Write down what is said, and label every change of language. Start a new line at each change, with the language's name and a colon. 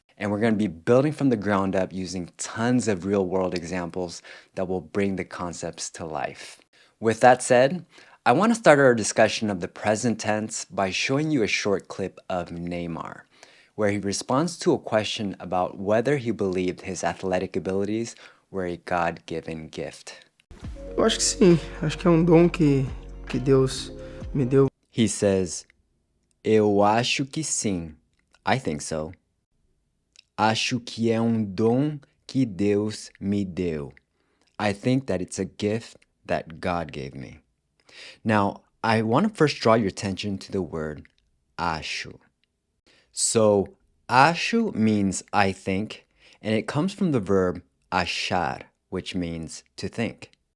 English: And we're going to be building from the ground up using tons of real world examples that will bring the concepts to life. With that said, I want to start our discussion of the present tense by showing you a short clip of Neymar, where he responds to a question about whether he believed his athletic abilities were a God-given gift.
Portuguese: Eu acho que sim, acho que é dom que Deus me deu.
English: He says,
Portuguese: Eu acho que sim.
English: I think so.
Portuguese: Acho que é dom que Deus me deu.
English: I think that it's a gift that God gave me. Now, I want to first draw your attention to the word acho. So, acho means I think, and it comes from the verb achar, which means to think.